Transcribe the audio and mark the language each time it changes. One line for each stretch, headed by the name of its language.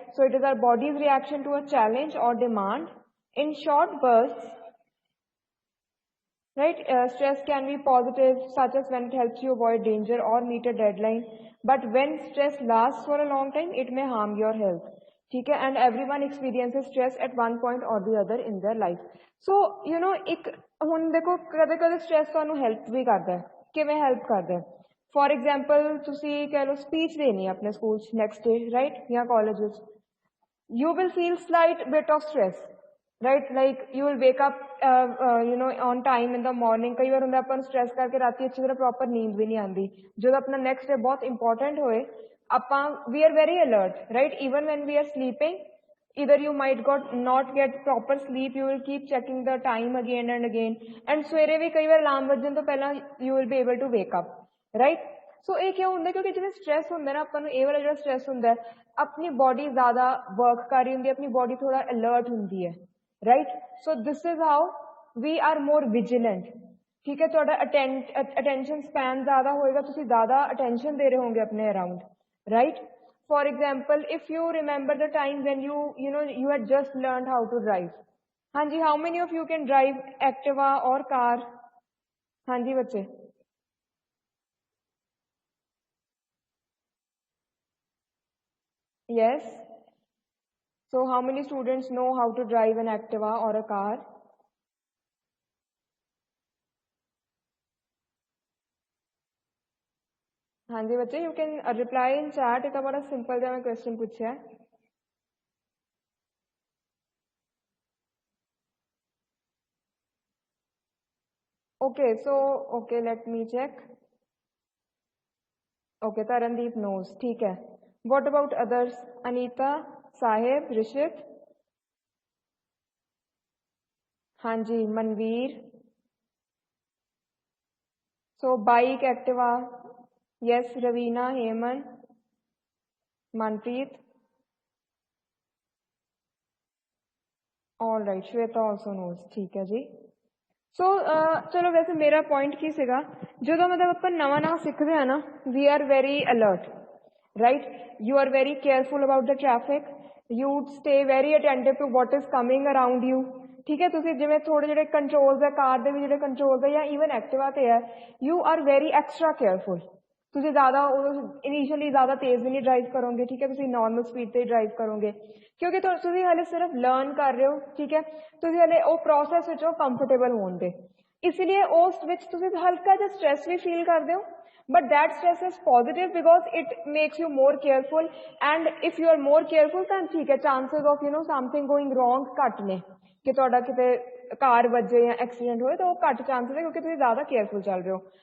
English: So it is our body's reaction to a challenge or demand in short bursts right? Stress can be positive, such as when it helps you avoid danger or meet a deadline. But when stress lasts for a long time, it may harm your health.
Hindi: ठीक है,
English: and everyone experiences stress at one point or the other in their life. So you know,
Punjabi: ਇੱਕ ਹੁਣ ਦੇਖੋ ਕਦੇ-ਕਦੇ stress ਤੁਹਾਨੂੰ help ਵੀ ਕਰਦਾ ਹੈ. ਕਿਵੇਂ help ਕਰਦਾ ਹੈ?
English: For example,
Punjabi: ਤੁਸੀਂ ਕਹਿ ਲਓ speech ਦੇਣੀ ਹੈ ਆਪਣੇ ਸਕੂਲ 'ਚ
English: next day, right?
Punjabi: ਜਾਂ college ਵਿੱਚ.
English: You will feel slight bit of stress, right? Like you will wake up you know on time in the morning.
Punjabi: ਕਈ ਵਾਰ ਹੁੰਦਾ ਆਪਾਂ ਨੂੰ stress ਕਰਕੇ ਰਾਤੀ ਅੱਛੀ ਤਰ੍ਹਾਂ proper ਨੀਂਦ ਵੀ ਨਹੀਂ ਆਉਂਦੀ. ਜਦੋਂ ਆਪਣਾ
English: next day
Punjabi: ਬਹੁਤ
English: important
Punjabi: ਹੋਏ, ਆਪਾਂ
English: we are very alert, right? Even when we are sleeping, either you might not get proper sleep, you will keep checking the time again and again, and
Punjabi: ਸਵੇਰੇ ਵੀ ਕਈ ਵਾਰ ਅਲਾਰਮ ਵੱਜਣ ਤੋਂ ਪਹਿਲਾਂ
English: you will be able to wake up, right?
Punjabi: ਸੋ ਇਹ ਕਿਉਂ ਹੁੰਦਾ? ਕਿਉਂਕਿ ਜਿਵੇਂ ਸਟ੍ਰੈਸ ਹੁੰਦਾ ਨਾ, ਆਪਾਂ ਨੂੰ ਇਹ ਵਾਲਾ ਜਿਹੜਾ ਸਟ੍ਰੈਸ ਹੁੰਦਾ ਹੈ, ਆਪਣੀ ਬੋਡੀ ਜ਼ਿਆਦਾ ਵਰਕ ਕਰ ਰਹੀ ਹੁੰਦੀ ਹੈ, ਆਪਣੀ ਬੋਡੀ ਥੋੜਾ ਅਲਰਟ ਹੁੰਦੀ ਹੈ, right?
English: so this is how we are more vigilant,
Punjabi: ਠੀਕ ਹੈ? ਤੁਹਾਡਾ ਅਟੈਂਸ਼ਨ ਸਪੈਨ ਜ਼ਿਆਦਾ ਹੋਏਗਾ, ਤੁਸੀਂ ਜ਼ਿਆਦਾ ਅਟੈਂਸ਼ਨ ਦੇ ਰਹੇ ਹੋਗੇ ਆਪਣੇ around, right?
English: For example, if you remember the time when you know you had just learned how to drive. Hanji, how many of you can drive Activa or car?
Hindi: Hanji बच्चे.
English: Yes. So how many students know how to drive an Activa or a car?
Hindi: हाँ जी बच्चे,
English: you can reply in chat.
Hindi: इतना बड़ा simple सा मैं question पूछा है.
English: Okay, so okay, let me check. Okay, Tarandeep knows.
Hindi: ठीक है.
English: What about others? Anita, Sahib, Rishit?
Hindi: हाँ जी, Manveer.
English: So bike, Activa. Yes, Ravina, Heyman, Manpreet. All right, Shweta also knows.
Hindi: ठीक है जी.
Punjabi: So चलो वैसे मेरा point की सीगा, जो मतलब अपन नवा सीखते हैं ना,
English: we are very alert, right? You are very careful about the traffic. You stay very attentive to what is coming around you.
Hindi: ठीक है,
Punjabi: ਤੁਸੀਂ ਜਿਵੇਂ ਥੋੜੇ ਜਿਹੜੇ ਕੰਟਰੋਲਸ ਹੈ ਕਾਰ ਦੇ ਵੀ ਜਿਹੜੇ ਕੰਟਰੋਲਸ ਹੈ ਜਾਂ ਈਵਨ ਐਕਟਿਵਾ ਤੇ ਹੈ,
English: you are very extra careful.
Punjabi: ਤੁਸੀਂ ਜ਼ਿਆਦਾ ਇਨੀਸ਼ੀਅਲੀ ਜ਼ਿਆਦਾ ਤੇਜ਼ ਵੀ ਨਹੀਂ ਡਰਾਈਵ ਕਰੋਗੇ, ਠੀਕ ਹੈ? ਤੁਸੀਂ ਨਾਰਮਲ ਸਪੀਡ ਤੇ ਡਰਾਈਵ ਕਰੋਗੇ, ਕਿਉਂਕਿ ਤੁਸੀਂ ਹਲੇ ਸਿਰਫ ਲਰਨ ਕਰ ਰਹੇ ਹੋ, ਠੀਕ ਹੈ? ਤੁਸੀਂ ਹਲੇ ਉਹ ਪ੍ਰੋਸੈਸ ਵਿੱਚ ਕੰਫਰਟੇਬਲ ਹੋਣ ਦੇ, ਇਸ ਲਈ ਉਸ ਵਿੱਚ ਤੁਸੀਂ ਹਲਕਾ ਜਿਹਾ ਸਟ੍ਰੈਸ ਵੀ ਫੀਲ ਕਰਦੇ ਹੋ,
English: but that stress is positive because it makes you more careful, and if you are more careful then
Punjabi: ਠੀਕ ਹੈ,
English: chances of you know something going wrong
Punjabi: ਘੱਟ ਨੇ, ਕਿ ਤੁਹਾਡਾ ਕਿਤੇ ਕਾਰ ਵੱਜੇ ਜਾਂ ਐਕਸੀਡੈਂਟ ਹੋਏ ਤਾਂ ਉਹ ਘੱਟ ਚਾਂਸਸ ਹੈ, ਕਿਉਂਕਿ ਤੁਸੀਂ ਜ਼ਿਆਦਾ ਕੇਅਰਫੁਲ ਚੱਲ ਰਹੇ ਹੋ.